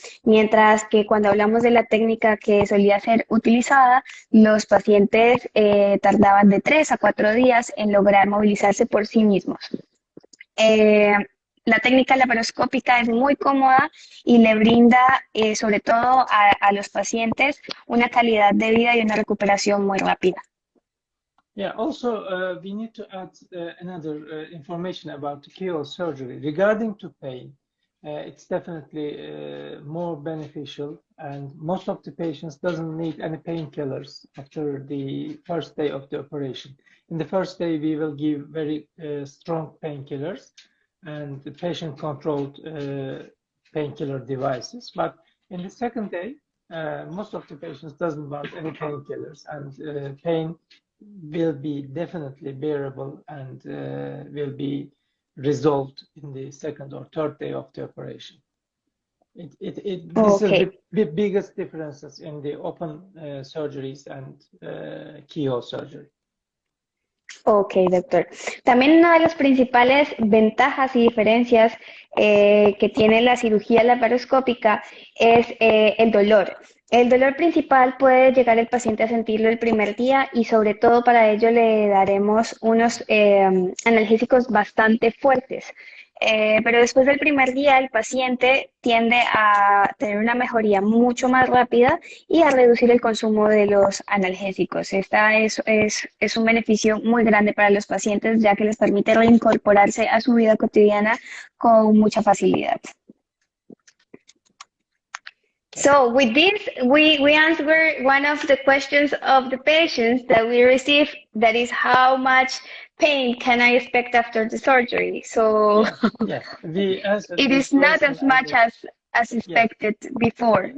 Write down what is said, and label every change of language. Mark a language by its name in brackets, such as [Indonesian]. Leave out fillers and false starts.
[Spanish] Mientras que cuando hablamos de la técnica que solía ser utilizada, los pacientes tardaban de 3 a 4 días en lograr movilizarse por sí mismos. La técnica laparoscópica es muy cómoda y le brinda, sobre todo a los pacientes, una calidad de vida y una recuperación muy rápida. [English] Yeah, also we need to add another information about the keyhole surgery. Regarding to pain, it's definitely more beneficial, and most of the patients doesn't need any painkillers after the first day of the operation. In the first day, we will give very strong painkillers and the patient-controlled painkiller devices. But in the second day, most of the patients doesn't want any painkillers, and pain will be definitely bearable and will be resolved in the second or third day of the operation. This is the biggest differences in the open surgeries and keyhole surgery. Ok, doctor. [Spanish] También una de las principales ventajas y diferencias que tiene la cirugía laparoscópica es el dolor. El dolor principal puede llegar el paciente a sentirlo el primer día y sobre todo para ello le daremos unos analgésicos bastante fuertes. Pero después del primer día el paciente tiende a tener una mejoría mucho más rápida y a reducir el consumo de los analgésicos. Esta es un beneficio muy grande para los pacientes, ya que les permite reincorporarse a su vida cotidiana con mucha facilidad. [English] So with this, we answer one of the questions of the patients that we received, that is, how much pain can I expect after the surgery? So yes. It is not as much as expected before.